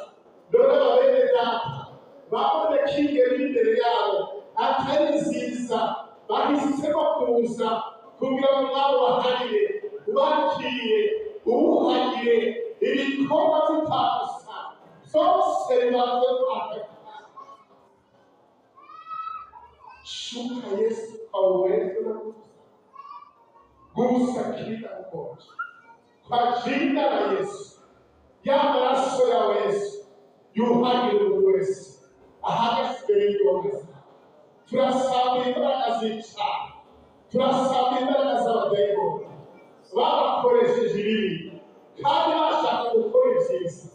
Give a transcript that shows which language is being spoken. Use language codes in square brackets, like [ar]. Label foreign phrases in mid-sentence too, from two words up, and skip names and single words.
[rw] Dore abene data babone ko ingero iri imbere yabo atari nziza, bahisemo kuza kugira ngo nabo baharire, ubakire, ubuhagire ibikorwa bitabusa byose bibanze kwakira. [sw] Shuka Yesu aweze na gusa kila mmoja kwa jina la Yesu, [rw] ya maraso ya Yesu yuhagire buri wese ahagaze imbere y'Imana. Turasaba imbaraga z'icyaha, turasaba imbaraga z'abadayimoni babakoresheje ibibi kandi bashaka gukora ibyiza.